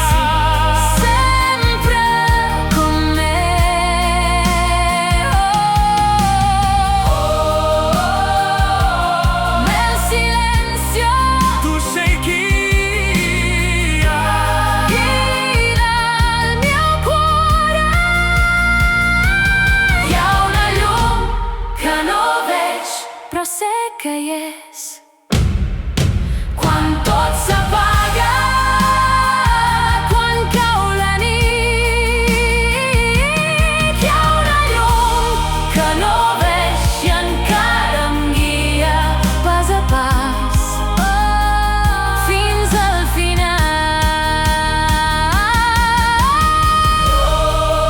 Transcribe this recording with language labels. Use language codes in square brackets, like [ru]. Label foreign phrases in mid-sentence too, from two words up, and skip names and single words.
[it] Sempre con me. Nel silenzio tu sei guida. guida il mio cuore. [ca] Hi ha una llum que no veig però sé que hi és. Quan tot s'apaga, quan cau la nit, hi ha una llum que no veig i encara em guia pas a pas fins al final.